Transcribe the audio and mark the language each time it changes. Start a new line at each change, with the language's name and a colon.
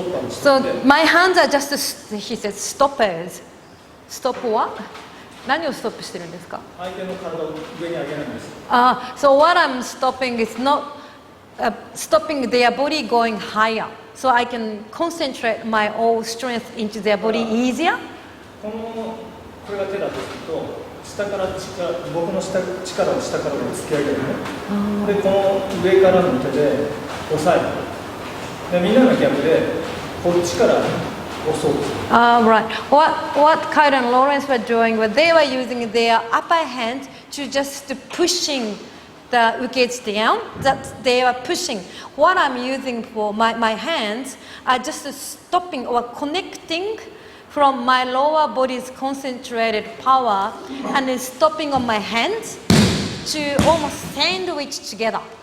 English: So my hands are just, he said, stoppers. Stop what?
Japanese: 何をストップしてるんですか? 相手の体を上に上げないんです。
English: So what I'm stopping is not stopping their body going higher. So I can concentrate my all strength into their body easier.
Japanese: これが手だとすると、下から僕の力を下から突き上げるね。で、この上からの手で押さえる。で、みんなの逆で、こっちから押そうとする。
English: Right. What Kaido and Lawrence were doing was they were using their upper hand to just pushing the ukes down. That they were pushing. What I'm using for my hands are just stopping or connecting from my lower body's concentrated power and then stopping on my hands to almost sandwich together.